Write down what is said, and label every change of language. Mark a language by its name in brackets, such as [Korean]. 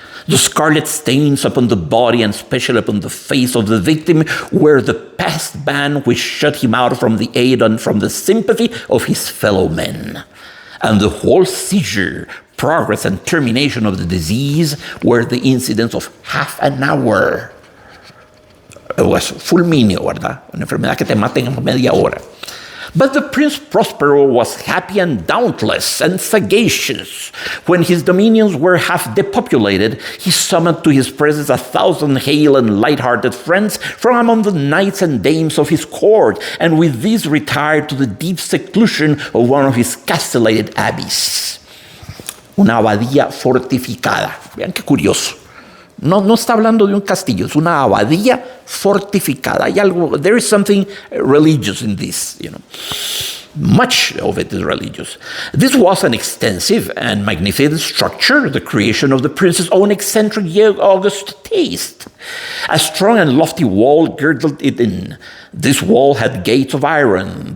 [English] The scarlet stains upon the body and especially upon the face of the victim were the past ban which shut him out from the aid and from the sympathy of his fellow men. And the whole seizure, progress and termination of the disease were the incidents of half an hour. It was fulminio, [Spanish] ¿verdad? Una enfermedad que te mata en media hora. [English] But the Prince Prospero was happy and dauntless and sagacious. When his dominions were half depopulated, he summoned to his presence 1,000 hale and light-hearted friends from among the knights and dames of his court, and with these retired to the deep seclusion of one of his castellated abbeys. [Spanish] Una abadía fortificada. Vean qué curioso. No está hablando de un castillo, es una abadía fortificada. Hay algo, [English] there is something religious in this, Much of it is religious. This was an extensive and magnificent structure, the creation of the prince's own eccentric yet august taste. A strong and lofty wall girdled it in. This wall had gates of iron.